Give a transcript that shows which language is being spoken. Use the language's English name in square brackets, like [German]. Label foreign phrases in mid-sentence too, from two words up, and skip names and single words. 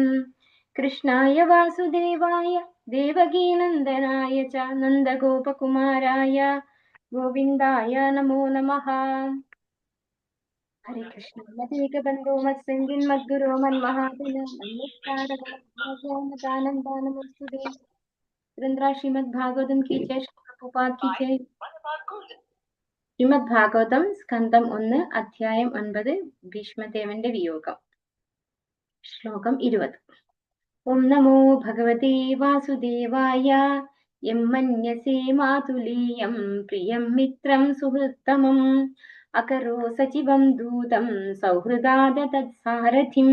[Sanskrit] കൃഷ്ണായ വാസുദേവായ ദേവകീനന്ദനായ ച നന്ദഗോപകുമാരായ ഗോവിന്ദായ നമോ നമഃ. ഹരേ കൃഷ്ണ. മദേകബന്ധോ മത്സംഗിൻ മദ്ഗുരോ മന്മഹാത്മന നമോസ്തുതേ. [Hindi] ശ്രീമദ് ഭാഗവതം की जय, प्रभुपाद की जय. [Malayalam] ശ്രീമദ് ഭാഗവതം സ്കന്ധം 1 അധ്യായം 9 ഭീഷ്മദേവന്റെ വിയോഗം. [Sanskrit] ശ്ലോകം 20. ഓം നമോ ഭഗവതേ വാസുദേവായ. യം മന്യസേ മാതുലീയം പ്രിയം മിത്രം സുഹൃത്തമം അകരോ സചിവം ദൂതം സൗഹൃദാദ തത്സാരഥിം.